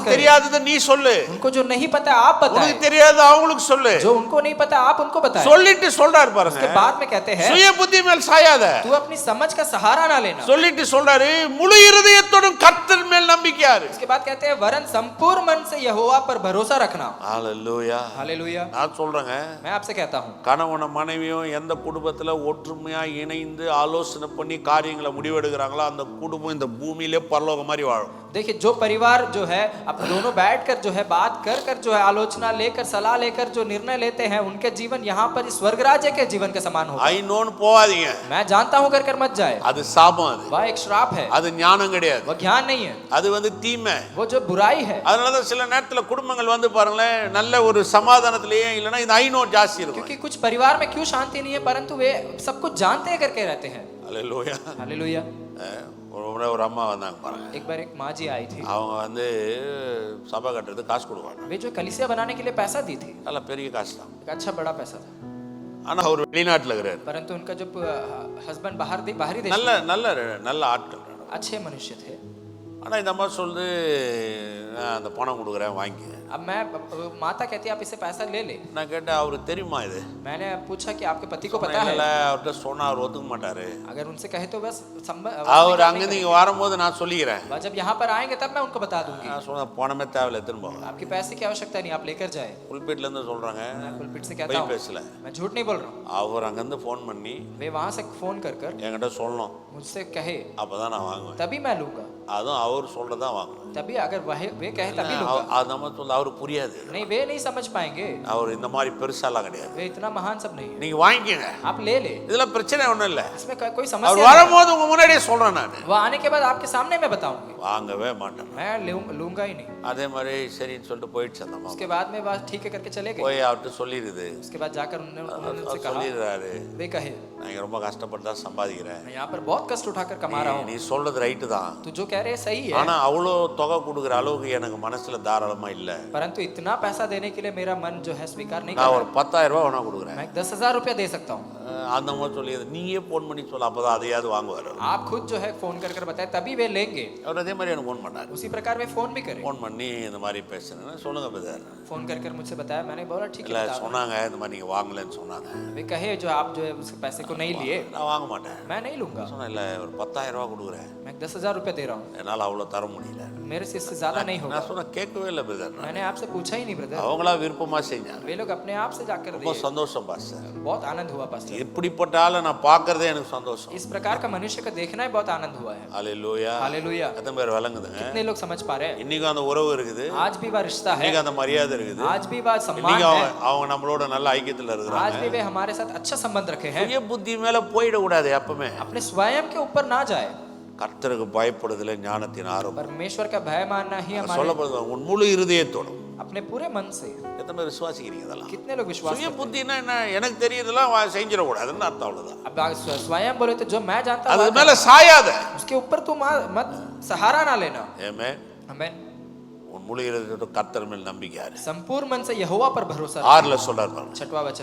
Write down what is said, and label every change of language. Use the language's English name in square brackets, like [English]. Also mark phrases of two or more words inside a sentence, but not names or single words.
[Hindi] करें। [Tamil] தெரியாததை நீ சொல்லு, [Hindi] उनको जो नहीं पता आप बताएं, [Tamil] உனக்கு தெரியாத அவங்களுக்கு சொல்லு. [Hindi] जो उनको नहीं पता आप उनको बताएं। [Tamil] சொல்லிட்டு சொல்றாரு பாருங்க, [Hindi] उसके बाद में कहते हैं [Tamil] சுய புத்தி மேல் சாயாத. [Hindi] तू अपनी समझ का सहारा ना लेना। [Tamil] சொல்லிட்டு சொல்றாரு, முழு இருதயத்தோடும் கர்த்தர் மேல் நம்பிக்கையா இரு. [Hindi] इसके बाद कहते हैं वरन संपूर्ण मन से यहोवा पर भरोसा रखना। [Tamil] ஹalleluya. [Hindi] हालेलुया। [Tamil] நான் சொல்றேங்க, [Hindi] मैं आपसे कहता हूँ [Tamil] கணவனும் மனைவியும் எந்த குடும்பத்துல ஒற்றுமையா இணைந்து ஆலோசனை பண்ணி காரியங்களை முடிவெடுக்கிறாங்களோ அந்த குடும்பம் இந்த பூமியிலே பரலோகம் மாதிரி வாழும். [Hindi] देखिए जो परिवार जो है अब दोनों बैठकर जो है बात कर कर जो है आलोचना लेकर सलाह लेकर जो निर्णय लेते हैं उनके जीवन यहाँ पर इस स्वर्ग राज्य के जीवन के समान होगा। [Tamil] ஐநோன்னு போகாதீங்க, [Hindi] मैं जानता हूँ कर कर मत जाए, [Tamil] அது சாபம், அது [Hindi] वह एक श्राप है, [Tamil] அது ஞானம் கிடையாது, [Hindi] वह ज्ञान नहीं है, [Tamil] அது வந்து தீமை. [Hindi] वो जो बुराई है। [Tamil] அதனாலதான் சில நேரத்துல குடும்பங்கள் வந்து பாருங்களேன், நல்ல ஒரு சமாதானத்திலேயே இல்லைன்னா இந்த ஐநோ ஜாஸ்தி இருக்கும். [Hindi] क्योंकि कुछ परिवार में क्यों शांति नहीं है परंतु वे सब कुछ जानते हैं करके रहते हैं। [Tamil] ஹalleluya. [Hindi] हालेलुया। [Tamil] ஒரு முறை ஒரு அம்மா வந்தாங்க பாருங்க, [Hindi] एक बार एक माँ जी आई थी, [Tamil] அவங்க வந்து சபை கட்டுறதுக்கு காசு கொடுப்பாங்க, [Hindi] वे जो कलीसिया बनाने के लिए पैसा दी थी, [Tamil] நல்ல பெரிய காசு தான். [Hindi] एक अच्छा बड़ा पैसा था, [Tamil] ஆனா அவர் வெளிநாட்டுல இருக்கிறாரு, [Hindi] परंतु उनका जो हस्बैंड बाहरी देश [Tamil] நல்ல நல்ல நல்ல ஆட்கள். [Hindi] अच्छे मनुष्य थे। [Tamil] ஆனா இந்த அம்மா சொல்லுது, நான் அந்த பணம் கொடுக்குறேன் வாங்கி. [Hindi] अब मैं माता कहती है आप इससे पैसा ले ले। [Tamil] நான் கேட்டேன், அவருக்கு தெரியுமா இது? [Hindi] मैंने पूछा कि आपके पति को पता है? [Tamil] இல்ல, அவர்கிட்ட சொன்னா அவர் ஒத்துக்க மாட்டாரு. [Hindi] अगर उनसे कहे तो बस [Tamil] அவர் அங்கிருந்து இங்க வரும்போது நான் சொல்லிக்கிறேன். [Hindi] जब यहाँ पर आएंगे तब मैं उनको बता दूंगी। [Tamil] நான் சொன்ன பணமே தேவையில்லை, திரும்ப [Hindi] आपके पैसे की आवश्यकता नहीं, आप लेकर जाए। [Tamil] புல்பிட்ல இருந்து சொல்றாங்க, [Hindi] मैं पुलपिट से कहता [Tamil] போய் [Hindi] हूँ, [Tamil] பேசல. [Hindi] मैं झूठ नहीं बोल रहा हूँ। [Tamil] அவர் அங்கிருந்து ஃபோன் பண்ணி [Hindi] वे वहां से फोन कर कर [Tamil] என்கிட்ட சொல்லணும், [Hindi] मुझसे कहे [Tamil] அப்பதான் நான் வாங்குவேன். [Hindi] तभी मैं लूंगा, [Tamil] அதுவும் அவர் சொல்றதா வாங்குவேன். [Hindi] तभी अगर वे कहे तभी लूंगा। [Tamil] அது நம்ம சொல்ல, அவரு புரியாது. [Hindi] नहीं वे नहीं समझ पाएंगे, [Tamil] அவர் இந்த மாதிரி பெருசாலாம் கிடையாது. [Hindi] वे इतना महान सब नहीं है। [Tamil] நீங்க வாங்கிக்கங்க, [Hindi] आप ले ले, [Tamil] இதுல பிரச்சனை ஒண்ணும் இல்ல. [Hindi] इसमें कोई [Tamil] அவர் [Hindi] समस्या नहीं। [Tamil] வரும்போது உங்க முன்னாடியே சொல்றேன் நான், [Hindi] वो आने के बाद आपके सामने मैं बताऊंगी, [Tamil] வாங்கவே மாட்டேன். [Hindi] मैं लूंगा ही नहीं। [Tamil] அதே மாதிரி சரின்னு சொல்லிட்டு போயிடுச்சு அந்த மாமா. [Hindi] उसके बाद में बात ठीक है करके चले गए। [Tamil] போய் அவர்கிட்ட சொல்லிடுது, [Hindi] उसके बाद जाकर उन्होंने उनसे [Tamil] அவர் [Hindi] कहा, [Tamil] சொல்லிடுறாரு, [Hindi] वे कहे [Tamil] நான் இங்க ரொம்ப கஷ்டப்பட்டு தான் சம்பாதிக்கிறேன், [Hindi] मैं यहाँ पर बहुत कष्ट उठाकर कमा रहा हूँ, [Tamil] நீ சொல்றது ரைட்டு தான், [Hindi] तू जो कह रहे हैं सही है, [Tamil] ஆனா அவ்வளோ தொகை கொடுக்குற அளவுக்கு எனக்கு மனசுல தாராளமா இல்ல. [Hindi] परंतु इतना पैसा देने के लिए मेरा मन जो है स्वीकार नहीं कर [Tamil] நான் [Hindi] रहा। [Tamil] ஒரு 10,000 ரூபாய் வேணா கொடுக்குறேன். [Hindi] मैं 10,000 रुपया दे सकता हूँ। [Tamil] அந்த மாதிரி சொல்லி நீயே ஃபோன் பண்ணி சொல்ல, அப்பதான் அதையாவது வாங்குவார். [Hindi] आप खुद जो है फोन कर बताए तभी वे लेंगे। [Tamil] அவர் அதே மாதிரி எனக்கு ஃபோன் பண்ணாரு. [Hindi] उसी प्रकार वे फोन भी करे, [Tamil] ஃபோன் பண்ணி இந்த மாதிரி பேசுறேன், சொல்லுங்க பிரதர். [Hindi] फोन कर मुझसे बताया, मैंने बोला ठीक [Tamil] இல்ல [Hindi] है बता। [Tamil] சொன்னாங்க இந்த மாதிரி நீங்க வாங்கலன்னு சொன்னாங்க. [Hindi] वे कहे जो आप जो है उस पैसे को नहीं लिए, [Tamil] நான் வாங்க மாட்டேன். [Hindi] मैं नहीं लूंगा, [Tamil] சொன்னேன் இல்ல ஒரு 10,000 ரூபாய் கொடுக்குறேன், [Hindi] मैं 10,000 रुपया दे रहा हूँ, [Tamil] என்னால அவ்வளவு தர முடியல. [Hindi] मेरे से इससे ज्यादा नहीं होगा। [Tamil] நான் சொன்ன கேட்கவே இல்லை பிரதர். [Hindi] मैंने आपसे पूछा ही नहीं ब्रदर, [Tamil] அவங்களா விருப்பமா செஞ்சாங்க. [Hindi] वे लोग अपने आप से जाकर [Tamil] ரொம்ப [Hindi] दिए। [Tamil] சந்தோஷம் பாஸ்டர். [Hindi] बहुत आनंद हुआ पास्टर, [Tamil] இப்படிப்பட்ட ஆளை நான் பார்க்கறதே எனக்கு சந்தோஷம். [Hindi] इस प्रकार का मनुष्य को देखना ही बहुत आनंद हुआ है। [Tamil] ஹalleluya. [Hindi] हालेलुया। [Tamil] எத்தனை பேர் விளங்குதுங்க? [Hindi] कितने लोग समझ पा रहे हैं? [Tamil] இன்னைக்கு அந்த உறவு இருக்குது, [Hindi] आज भी वह रिश्ता है, [Tamil] இன்னைக்கு அந்த மரியாதை இருக்குது, [Hindi] आज भी वह सम्मान [Tamil] இன்னைக்கு [Hindi] है, [Tamil] அவங்க நம்மளோட நல்ல ஐக்கியத்துல [Hindi] आज [Tamil] இருக்கிறாங்க. [Hindi] भी वे हमारे साथ अच्छा संबंध रखे हैं। [Tamil] சுய புத்தி மேல போயிடக்கூடாது எப்பவுமே. [Hindi] अपने स्वयं के ऊपर ना जाए, [Tamil] கர்த்தருக்கு பயப்படுதல ஞானத்தின் ஆரம்பம். [Hindi] परमेश्वर का भय मानना ही हमारे [Tamil] சொல்லப்படுது உன் முழு இருதயத்தோடும். [Hindi] अपने पूरे मन से। [Tamil] எத்தனை பேர் விசுவாசிக்கிறீங்க இதெல்லாம்? [Hindi] कितने लोग विश्वास [Tamil] சுய [Hindi] करते हैं? [Tamil] புத்தினா என்ன? எனக்கு தெரியறதெல்லாம் செஞ்சிடக்கூடாதுன்னு அர்த்தம், அவ்வளவுதான். [Hindi] अब स्वयं बोले तो जो मैं जानता [Tamil] அது [Hindi] हूँ [Tamil] மேல சாயாத. [Hindi] उसके ऊपर तू मत सहारा ना लेना। [Tamil] ஆமென். [Hindi] आमीन। [Tamil] உன் முழு இருதயத்தோட கர்த்தர் மேல் நம்பிக்கை இரு. [Hindi] संपूर्ण मन से यहोवा पर भरोसा रख। [Tamil] 6ல சொல்றார் பாருங்க, [Hindi] 6वां वचन